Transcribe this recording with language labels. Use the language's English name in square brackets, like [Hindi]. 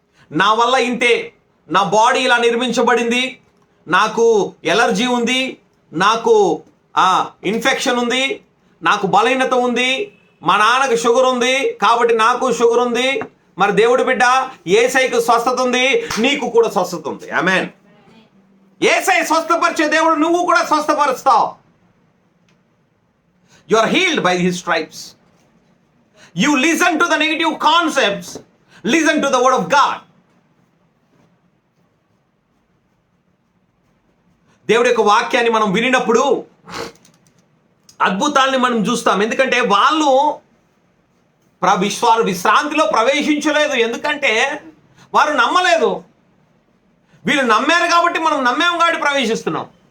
[Telugu] నా వల్ల ఇంతే, నా బాడీ ఇలా నిర్మించబడింది, నాకు ఎలర్జీ ఉంది, నాకు ఇన్ఫెక్షన్ ఉంది, నాకు బలహీనత ఉంది, మా నాన్నకు షుగర్ ఉంది కాబట్టి నాకు షుగర్ ఉంది. మరి దేవుడి బిడ్డ, యేసయ్యకు స్వస్థత ఉంది, నీకు కూడా స్వస్థత ఉంది. ఆమేన్. యేసయ్య స్వస్థపరిచే దేవుడు, నువ్వు కూడా స్వస్థపరుస్తావు. [English] You are healed by his stripes. You listen to the negative concepts. Listen to the word of God. [Telugu] దేవుడి యొక్క వాక్యాన్ని మనం వినినప్పుడు అద్భుతాల్ని మనం చూస్తాం. ఎందుకంటే వాళ్ళు విశ్రాంతిలో ప్రవేశించలేదు. ఎందుకంటే వారు నమ్మలేదు. వీళ్ళు నమ్మారు కాబట్టి మనం నమ్మాము కాబట్టి ప్రవేశిస్తున్నాం.